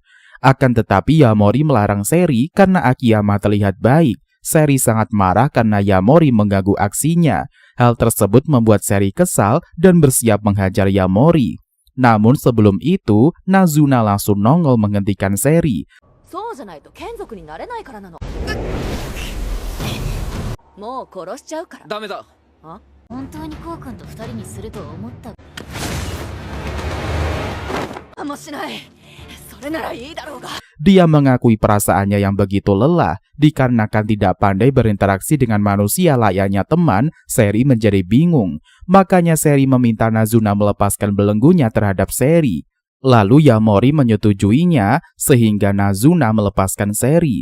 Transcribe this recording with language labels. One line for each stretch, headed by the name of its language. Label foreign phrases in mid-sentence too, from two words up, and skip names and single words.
Indonesian: Akan tetapi Yamori melarang Seri karena Akiyama terlihat baik. Seri sangat marah karena Yamori mengganggu aksinya. Hal tersebut membuat Seri kesal dan bersiap menghajar Yamori. Namun sebelum itu, Nazuna langsung nongol menghentikan Seri.
Japanese: そうじゃないと眷属になれないからなの。もう殺しちゃうから。ダメだ。本当にコウ君と二人にすると思った。あ、もうしない。それならいいだろうが。
Indonesian: Dia mengakui perasaannya yang begitu lelah. Dikarenakan tidak pandai berinteraksi dengan manusia layaknya teman, Seri menjadi bingung. Makanya Seri meminta Nazuna melepaskan belenggunya terhadap Seri. Lalu Yamori menyetujuinya sehingga Nazuna melepaskan Seri.